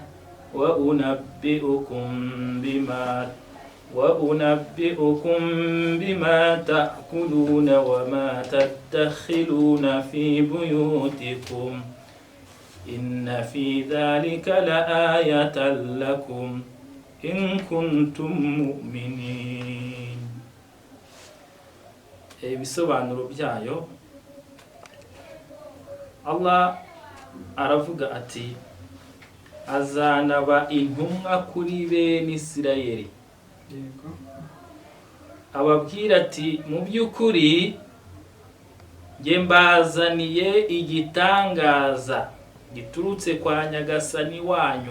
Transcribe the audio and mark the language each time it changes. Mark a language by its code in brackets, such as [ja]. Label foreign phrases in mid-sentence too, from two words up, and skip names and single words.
[ar] وأنبئكم بما تأكلون وما تدخرون في بيوتكم إن في ذلك لآية لكم إن كنتم مؤمنين [rw] ibisobanuro byayo. Allah aravuga ati azanaba intumwa kuri bene Isirayeli, yego ababwira ati mu by'ukuri nge mbazaniye igitangaza giturutse kwa Nyagasani wanyu.